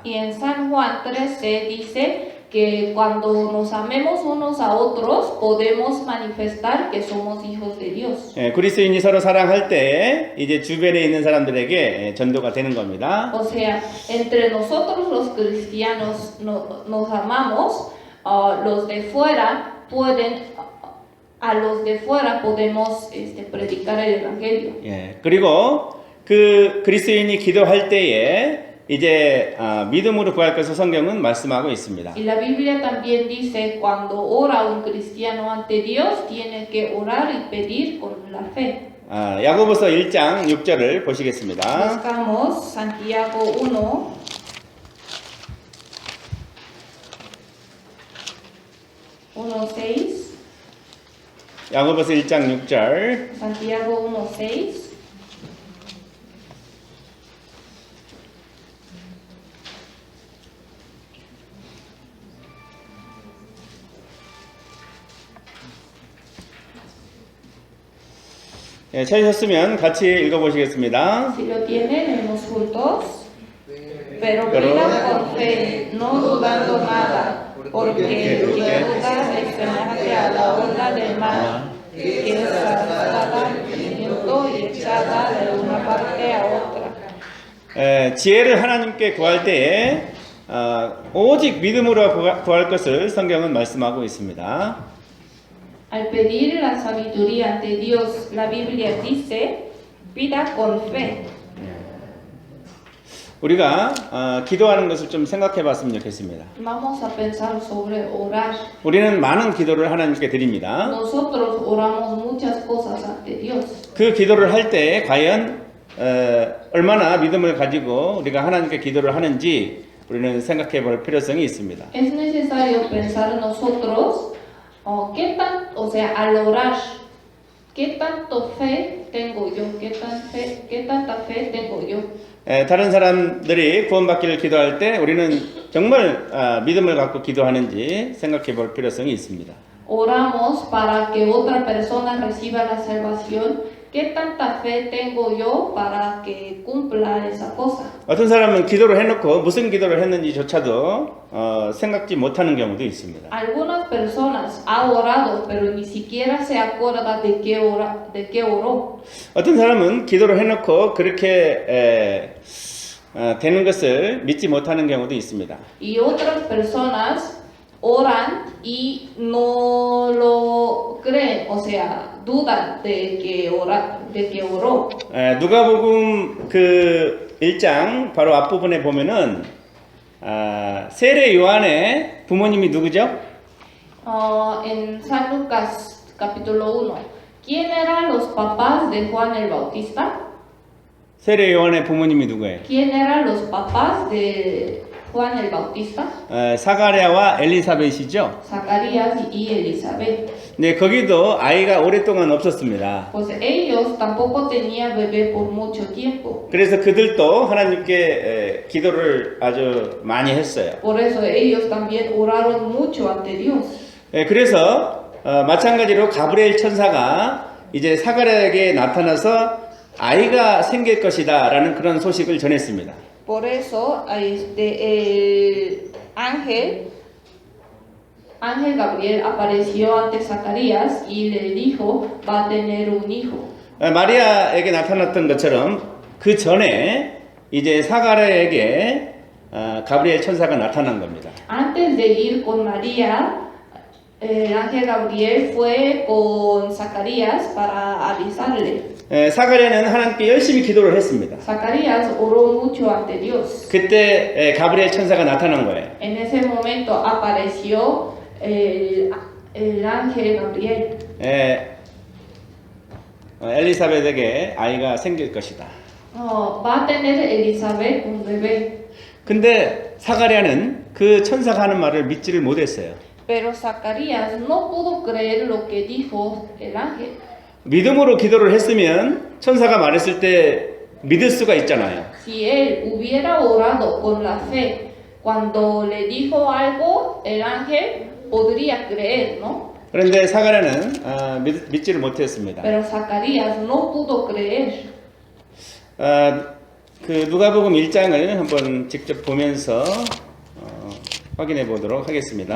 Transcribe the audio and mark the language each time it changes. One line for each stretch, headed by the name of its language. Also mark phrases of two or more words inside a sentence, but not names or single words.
Spanish: Y en San Juan 13 dice que cuando nos amemos unos a otros podemos manifestar que somos hijos de Dios.
Korean: 예, 그리스도인이 서로 사랑할 때에 이제 주변에 있는 사람들에게 전도가 되는 겁니다.
Spanish: O sea, entre nosotros los cristianos nos amamos, los de fuera pueden, a los de fuera podemos predicar el evangelio.
Korean: 예, 그리고 그 그리스도인이 기도할 때에 이제 믿음으로 구할 것을 성경은 말씀하고 있습니다.
Spanish: Y la Biblia también dice cuando ora un cristiano ante Dios tiene que orar y pedir con la fe.
Korean: 야고보서 1장 6절을 보시겠습니다.
Spanish: Buscamos Santiago 1:6.
Korean: 야고보서 1장 6절.
Spanish: Santiago 1:6.
Korean: 예, 찾으셨으면 같이 읽어보시겠습니다.
Spanish: Si lo tienen, leemos juntos. Pero pidan con fe, no dudando nada, porque el que duda es semejante a la onda del mar, que es arrastrada al viento y echada de una parte a otra.
Korean: 지혜를 하나님께 구할 때에 오직 믿음으로 구할 것을 성경은 말씀하고 있습니다.
Spanish: Al pedir la sabiduría ante Dios, la Biblia dice, pida con fe.
Korean: 우리가 기도하는 것을 좀 생각해 봤으면 좋겠습니다.
Spanish: Vamos a pensar sobre orar.
Korean: 우리는 많은 기도를 하나님께 드립니다.
Spanish: Nosotros oramos muchas cosas ante Dios.
Korean: 그 기도를 할 때 과연 얼마나 믿음을 가지고 우리가 하나님께 기도를 하는지 우리는 생각해 볼 필요성이 있습니다.
Spanish: Es necesario pensar nosotros, al orar, ¿qué tanto fe tengo yo? ¿Qué tanta fe tengo yo?
Korean: 다른 사람들이 구원받기를 기도할 때 우리는 정말 믿음을 갖고 기도하는지 생각해 볼 필요성이 있습니다.
Spanish: Oramos para que otra persona reciba la salvación. ¿Qué tanta fe tengo yo para que cumpla esa cosa?
Korean: 어떤 사람은 기도를 해놓고 무슨 기도를 했는지조차도 생각지 못하는 경우도 있습니다.
Spanish: Algunas personas ha orado, pero ni siquiera se acuerda de qué oró.
Korean: 어떤 사람은 기도를 해놓고 그렇게 되는 것을 믿지 못하는 경우도 있습니다.
Spanish: Y otras personas oran y no lo creen, o sea, dudan de que oró.
Korean: 누가복음 그 1장 bajo 앞부분에 보면은 세례 요한의 부모님이 누구죠?
Spanish: En San Lucas capítulo 1, ¿quién eran los papás de Juan el Bautista?
Korean: 세례 요한의 부모님이 누구예요?
Spanish: ¿Quién eran los papás de Juan el Bautista,
Korean: 사가랴와 엘리사벳이죠.
Spanish: Zacarías y Elizabeth.
Korean: 네, 거기도 아이가 오랫동안 없었습니다.
Spanish: Pues ellos tampoco tenían bebé por mucho tiempo.
Korean: 그래서 그들도 하나님께 기도를 아주 많이 했어요.
Spanish: Por eso ellos también oraron mucho ante Dios.
Korean: 그래서 마찬가지로 가브리엘 천사가 이제 사가랴에게 나타나서 아이가 생길 것이다라는 그런 소식을 전했습니다.
Spanish: Por eso el ángel Gabriel apareció ante Zacarías y le dijo, va a tener un hijo.
Korean: 마리아에게 나타났던 것처럼 그 전에 이제 사가랴에게 가브리엘 천사가 나타난 겁니다.
Spanish: Antes de ir con María, el ángel Gabriel fue con Zacarías para avisarle.
Korean: 사가랴는 하나님께 열심히 기도를 했습니다.
Spanish: Zacarías oró mucho ante Dios.
Korean: 그때 가브리엘 천사가 나타난 거예요.
Spanish: En ese momento apareció el ángel Gabriel.
Korean: 엘리사벳에게 아이가 생길 것이다.
Spanish: Va a tener Elizabeth un bebé.
Korean: 근데 사가랴는 그 천사가 하는 말을 믿지를 못했어요.
Spanish: Pero Zacarías no pudo creer lo que dijo el ángel.
Korean: 믿음으로 기도를 했으면 천사가 말했을 때 믿을 수가 있잖아요.
Spanish: Si él hubiera orado con la fe, cuando le dijo algo, el ángel podría creer, ¿no?
Korean: 그런데 사가랴는 믿지를 못했습니다.
Spanish: Pero Zacarías no pudo creer.
Korean: 그 누가복음 1장을 한번 직접 보면서 확인해 보도록 하겠습니다.